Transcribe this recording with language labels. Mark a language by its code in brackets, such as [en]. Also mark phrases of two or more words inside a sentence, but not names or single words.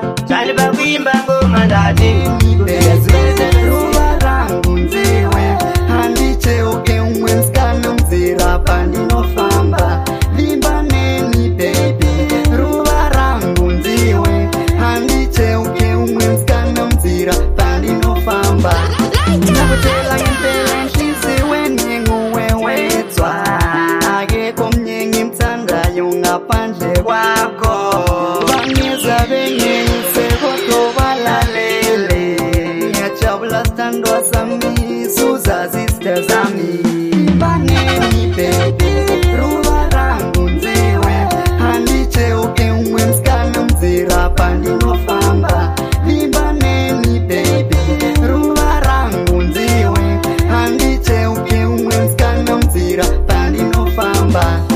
[sn] Chali pakuimba ngoma ndati, Ruva rangu nziwe, handicheuke umwe musikana munzira pandinofamba. Vimba neni baby, ruva rangu nziwe, handicheuke umwe musikana munzira pandinofamba. [zu] Ndakutela ngempela nhliziyo wenyengo wewedzwa, akekho omnyengi mthandayo ngaphandle kwakho. Bangeza bengenise kodwa balalele, ngiyajabula sithandwa sami, suza sister zami. [sn] Vimba neni baby, ruva rangu nziwe, handicheuke umwe musikana munzira pandinofamba. Vimba neni baby, ruva rangu nziwe, handicheuke umwe musikana munzira pandinofamba.